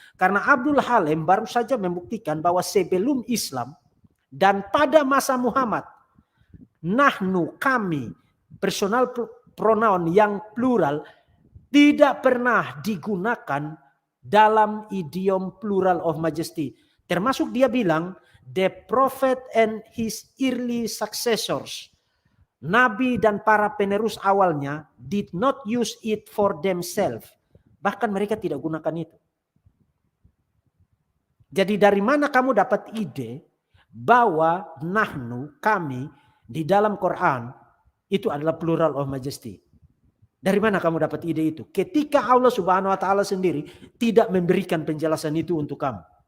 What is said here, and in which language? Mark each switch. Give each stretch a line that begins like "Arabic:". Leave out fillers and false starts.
Indonesian: Karena Abdul Halim baru saja membuktikan bahwa sebelum Islam dan pada masa Muhammad, nahnu, kami, personal pronoun yang plural tidak pernah digunakan dalam idiom plural of majesty. Termasuk dia bilang,
English: the prophet and his early successors,
Indonesian: Nabi dan para penerus awalnya
English: did not use it for themselves.
Indonesian: Bahkan mereka tidak gunakan itu. Jadi dari mana kamu dapat ide bahwa nahnu, kami, di dalam Quran itu adalah plural of majesty. Dari mana kamu dapat ide itu? Ketika Allah Subhanahu wa taala sendiri tidak memberikan penjelasan itu untuk kamu.